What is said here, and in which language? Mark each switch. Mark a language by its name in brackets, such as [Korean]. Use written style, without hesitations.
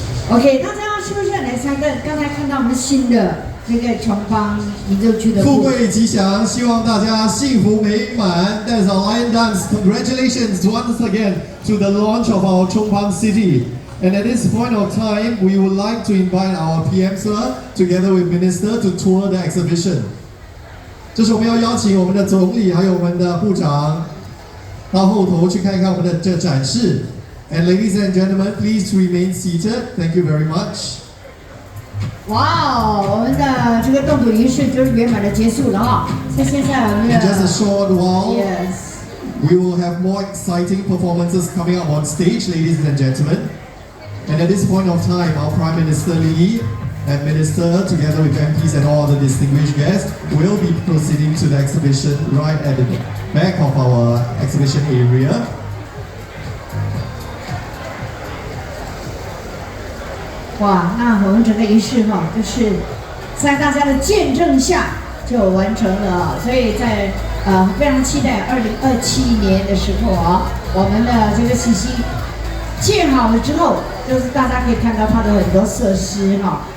[Chinese] OK， 大家是不是来参观？刚才看到我们新的那个琼邦民族俱乐部。富贵吉祥，希望大家幸福美满。 [English] That's our lion dance. Congratulations once again to the launch of our Chong City. And at this point of time, we would like to invite our PM Sir together with Minister to tour the exhibition. [Chinese] 这是我们要邀请我们的总理还有我们的部长到后头去看一看我们的这展示。 [English] And ladies and gentlemen, please remain seated. Thank you very much. [Chinese] 哇哦，我们的这个动土仪式就是圆满的结束了哈。所以现在我们的 [English] In just a short while, Yes. we will have more exciting performances coming up on stage, ladies and gentlemen. And at this point of time, our Prime Minister Lee and Minister, together with MPs and all other distinguished guests, will be proceeding to the exhibition right at the back of our exhibition area. [Chinese] 哇，那我们整个仪式哈，就是在大家的见证下就完成了，所以在非常期待2027年的时候啊，我们的这个西西建好了之后，就是大家可以看到它的很多设施哈。